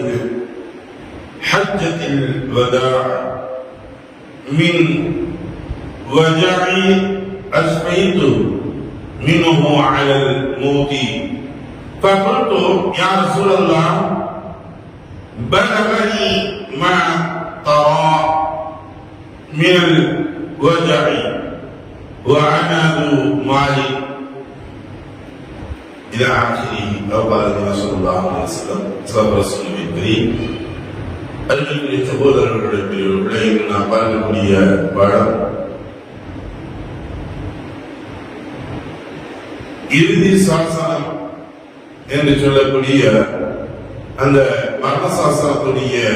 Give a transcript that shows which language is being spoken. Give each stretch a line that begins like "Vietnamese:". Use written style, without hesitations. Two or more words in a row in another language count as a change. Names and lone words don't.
Arabic: حجة الوداع من وجع أشفيت منه على الموت، فقلت: يا رسول الله، بلغني ما ترى من الوجع وأنا ذو مال إلى آخره. أو قال النبي صلى الله عليه وسلم. صدق رسول الكريم.
Tamil: அருகில் சகோதரர்களுடைய நாம் பார்க்கக்கூடிய பாடம் இறுதி சாசனம் என்று சொல்லக்கூடிய அந்த மரண சாசனத்துடைய